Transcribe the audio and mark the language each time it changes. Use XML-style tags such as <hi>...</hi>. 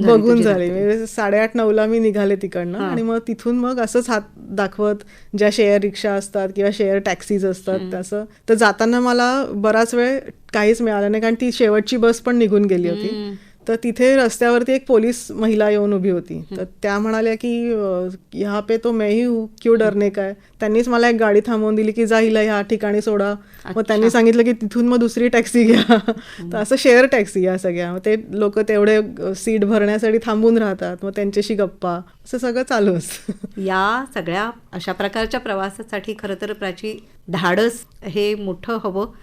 <mr>झाली. 8:30-9ला मी निघाले तिकडनं. आणि मग तिथून मग असंच हात दाखवत ज्या शेअर रिक्षा असतात किंवा शेअर टॅक्सीज असतात तसं. तर जाताना मला बराच वेळ काहीच मिळालं नाही, कारण ती शेवटची बस पण निघून गेली होती. तर तिथे रस्त्यावरती एक पोलीस महिला येऊन उभी होती. तर त्या म्हणाल्या की</mr> <hi>यहाँ पे तो मैं ही हूँ, क्यों डरने का है.</hi> <mr>त्यांनीच मला एक गाडी थांबवून दिली की जा हिला ह्या ठिकाणी सोडा. मग त्यांनी सांगितलं की तिथून मग दुसरी टॅक्सी घ्या. तर असं शेअर टॅक्सी या सगळ्या. मग ते लोक तेवढे सीट भरण्यासाठी थांबून राहतात, मग त्यांच्याशी गप्पा, असं सगळं चालू असतं. या सगळ्या अशा प्रकारच्या प्रवासासाठी खरं तर प्राची धाडस हे मोठं हवं.</mr>